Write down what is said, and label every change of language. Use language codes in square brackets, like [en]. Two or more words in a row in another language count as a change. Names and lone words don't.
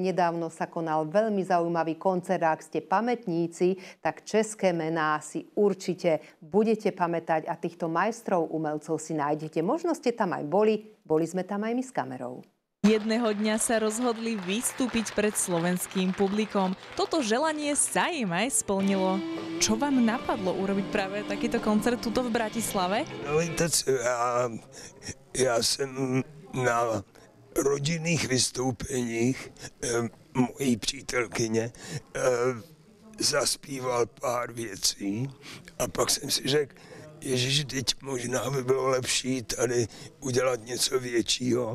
[sk] Nedávno sa konal veľmi zaujímavý koncert. Ak ste pamätníci, tak české mená si určite budete pamätať a týchto majstrov umelcov si nájdete. Možno ste tam aj boli sme tam aj my s kamerou. Jedného dňa sa rozhodli vystúpiť pred slovenským publikom. Toto želanie sa im aj splnilo. Čo vám napadlo urobiť práve takýto koncert tuto v Bratislave? [cs] No víte co, já jsem na rodinných vystoupeních mojí přítelkyně zaspíval pár věcí a pak jsem si řekl, Ježiš, teď možná by bylo lepší tady udělat něco většího.